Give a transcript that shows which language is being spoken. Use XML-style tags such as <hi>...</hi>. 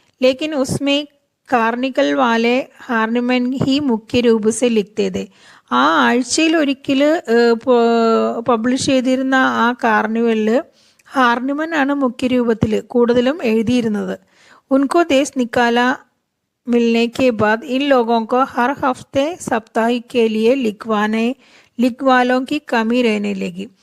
<hi>लेकिन उसमें कार्निकल वाले हार्निमन ही मुख्य रूप से लिखते थे.</hi> <ml>ആ ആഴ്ചയിൽ ഒരിക്കൽ പബ്ലിഷ് ചെയ്തിരുന്ന ആ കാർണിവലിൽ ഹാർണിമൻ ആണ് മുഖ്യ രൂപത്തിൽ കൂടുതലും എഴുതിയിരുന്നത്.</ml> <hi>ഉनको देश निकाला मिलने के बाद इन लोगों को हर हफ्ते साप्ताहिक के लिए लिखवालों की कमी रहने लगी.</hi>